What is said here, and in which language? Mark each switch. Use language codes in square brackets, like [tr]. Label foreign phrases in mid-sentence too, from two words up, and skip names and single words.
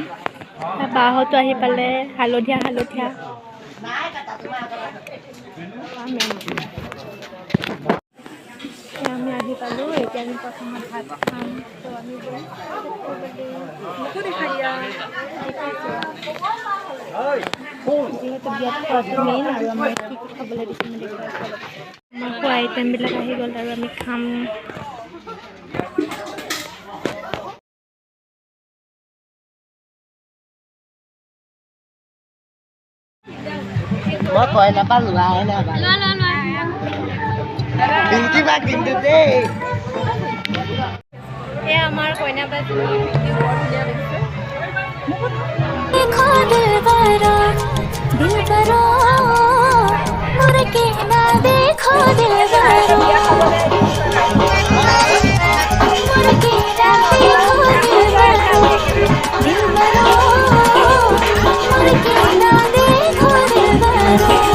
[as] বাহঁতো আহি পালে হালধীয়া হালধীয়া আমি আহি পালো। এতিয়া আমি প্ৰথমে ভাত খাম তো আমি যিহেতু বিয়াত খোৱাটো মেইন আৰু আমাৰ কি কি খাবলৈ দিছে মই দেখুৱাইছোঁ। আমাৰ খোৱা আইটেমবিলাক আহি গ'ল আৰু আমি খাম। [vi] Mới coi là bắt lại nè bà. Đừng chứ bác đừng được đi. [hi] ये हमारा कोई ना बस देखो दिलबरा दिलबरा मुड़ के ना देखो दिलबरा मुड़ के ना देखो दिलबरा दिलबरा मुड़ के ना देखो दिलबरा